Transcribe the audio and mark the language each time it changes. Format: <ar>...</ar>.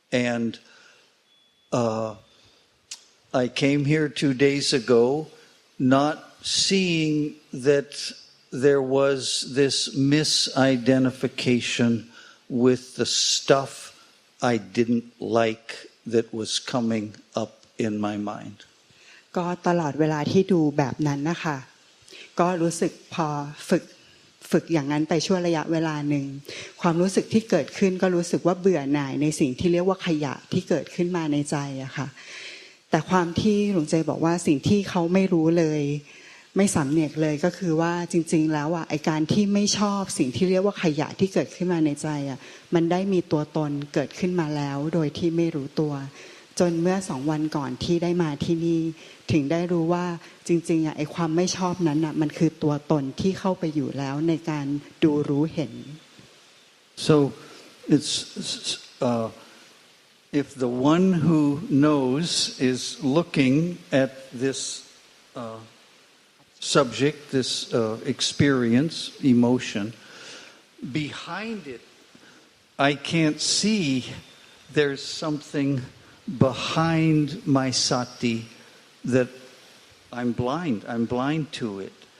<en>And I came here 2 days ago not seeing that there was this misidentification with the stuff I didn't like that was coming up in my mind.</en> <th>ก็ตลอดเวลาที่ดูแบบนั้นนะคะก็รู้สึกพอฝึกอย่างนั้นไปช่วงระยะเวลาหนึ่งความรู้สึกที่เกิดขึ้นก็รู้สึกว่าเบื่อหน่ายในสิ่งที่เรียกว่าขยะที่เกิดขึ้นมาในใจอะค่ะ แต่ความที่หลวงใจบอกว่าสิ่งที่เขาไม่รู้เลยไม่สำเนียกเลยก็คือว่าจริงๆแล้วอ่ะไอการที่ไม่ชอบสิ่งที่เรียกว่าขยะที่เกิดขึ้นมาในใจอ่ะมันได้มีตัวตนเกิดขึ้นมาแล้วโดยที่ไม่รู้ตัวจนเมื่อ2 วันก่อนที่ได้มาที่นี่ถึงได้รู้ว่าจริงๆอ่ะไอความไม่ชอบนั้นอ่ะมันคือตัวตนที่เข้าไปอยู่แล้วในการดูรู้เห็น</th> <en>So it's if the one who knows is looking at this subject, this experience, emotion, behind it, I can't see there's something behind my sati that I'm blind to it.</en>